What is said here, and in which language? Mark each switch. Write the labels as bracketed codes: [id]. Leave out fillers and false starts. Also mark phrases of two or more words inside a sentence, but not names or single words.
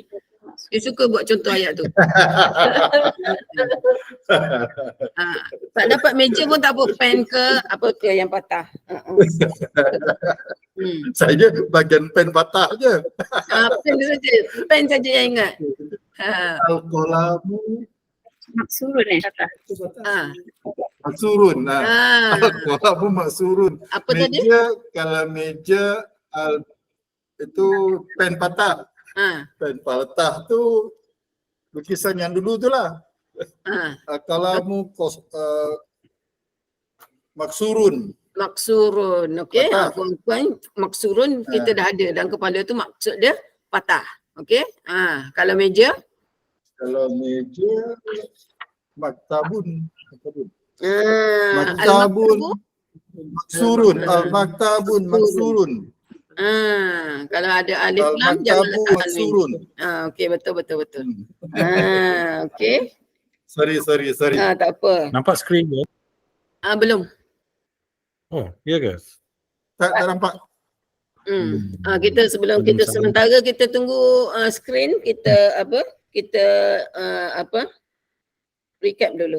[ms] Dia suka buat contoh ayat tu. Tak dapat meja pun tak apa, pen ke apa ke yang patah. Saya bagian pen patah je. Pen saja yang ingat. Al-qalamu Maksurun [ar] مكسور. القلم مكسور. [ms] Apa tadi? Meja, kalau meja itu pen patah. Pen patah tu lukisan yang dulu tu lah. [ar] القلم مكسور. [ms] Maksurun, okey. Puan-puan, maksurun kita dah ada dalam kepala tu, maksud dia patah. Okey. Kalau meja? Kalau meja maktabun. Maktabun [ar] Maksurun. المكتب مكسور. [ms] Kalau ada alif lam jangan letak maksurun. Okey, betul. Okey. Sorry. Tak apa. Nampak skrin ke? Belum. Oh, ya ke? Tak nampak. Kita sebelum kita sementara kita tunggu skrin, kita recap dulu.